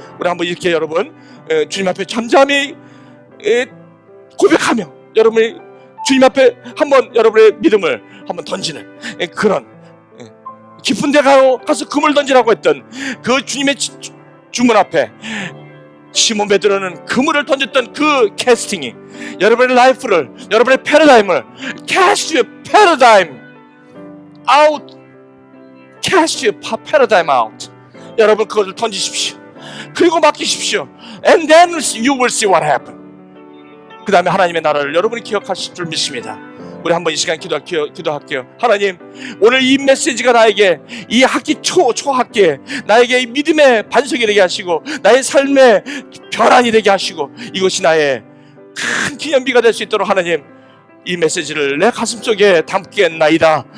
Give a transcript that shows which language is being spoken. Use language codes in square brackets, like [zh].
[ko] 우리 한번 이렇게 여러분 주님 앞에 잠잠히 고백하며 여러분이 주님 앞에 한번 여러분의 믿음을 한번 던지는 그런 깊은 데 가서 금을 던지라고 했던 그 주님의 주문 앞에 시몬 베드로는 그물을 던졌던 그 캐스팅이 여러분의 라이프를, 여러분의 패러다임을, [en] cast your paradigm out, [ko] cast your paradigm out. 여러분 그것을 던지십시오. 그리고 맡기십시오. [en] And then you will see what happen. [ko] 그 다음에 하나님의 나라를 여러분이 기억하실 줄 믿습니다. 우리 한번 이 시간 기도할게요. 하나님, 오늘 이 메시지가 나에게 이 학기 초학기에 나에게 이 믿음의 반석이 되게 하시고 나의 삶의 변환이 되게 하시고 이것이 나의 큰 기념비가 될 수 있도록 하나님, 이 메시지를 내 가슴속에 담겠나이다.